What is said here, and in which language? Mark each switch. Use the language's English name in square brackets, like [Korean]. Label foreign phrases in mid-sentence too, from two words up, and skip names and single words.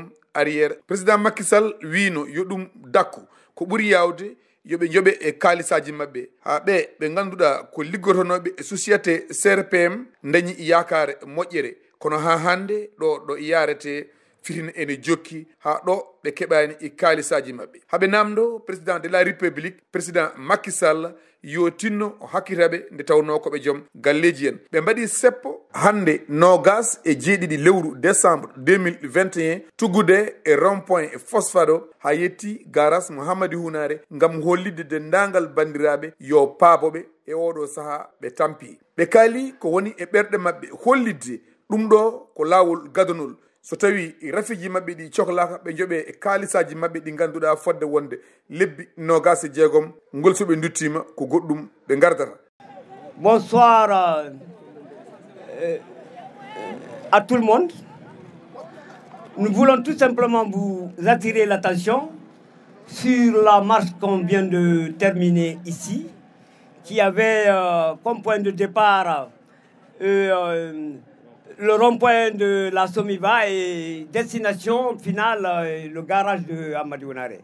[Fula] arrière président Macky Sall wino yo ɗum dakku ko ɓuuri yawde yoɓe joɓe e kaalisaji mabɓe ha ɓe ganduɗa ko liggotonoɓe e société CRPM dañi yakare moƴƴere kono ha hande ɗo yarete fitina ene jokki ha ɗo ɓe keɓani e kaalisaji mabɓe haɓe namdo [French] président de la république [Fula] président Macky Sall yo tinno o hakkitaɓe nde tawno koɓe joom galleji en ɓe mbaɗi seppo hande 27 lewru décembre 2021 tuggude e [French] rond point [Fula] e phosphade o ha yetti garage mo Hamady Hounare gam hollide dendagal bandiraɓe yo paaboɓe e oɗo saaha ɓe tampi ɓe kaali ko woni e ɓerɗe mabɓe hollidde ɗum ɗo ko lawol gadonol so tawi rafiji mabɓe ɗi cohlaka ɓe jooɓe e kaalisaji mabɓe ɗi ganduɗa fodde wonde lebbi 26 ngol soɓe duttima ko goɗɗum ɓe gardata. [French] Bonsoir à tout le monde. Nous voulons tout simplement vous attirer l'attention sur la marche qu'on vient de terminer ici, qui avait comme point de départ le rond-point de la Somiva et destination finale, le garage de Hamady Hounare.